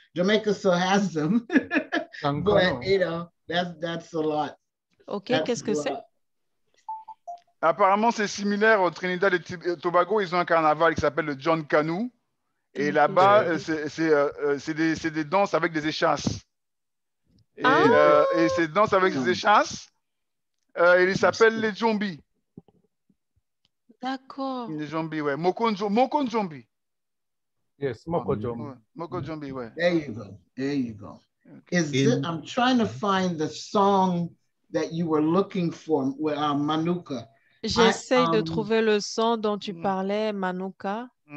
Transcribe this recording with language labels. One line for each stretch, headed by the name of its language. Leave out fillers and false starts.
English: Jamaica still has them, but you know that's a lot.
French: Ok, qu'est-ce que c'est? Apparemment, c'est similaire au Trinidad et Tobago. Ils ont un carnaval qui s'appelle le John Canoe. Et là-bas, c'est des danses avec des échasses. Et ces danses avec des échasses, ils s'appellent les Jombi. D'accord. Les Jombi, ouais. Moko Jombi.
English: Yes, Moko Jombi.
French: Moko Jombi, ouais.
English: There you go. There you go. I'm trying to find the song that you were looking for, Manuka.
French: J'essaye de trouver le son dont tu parlais, Manuka.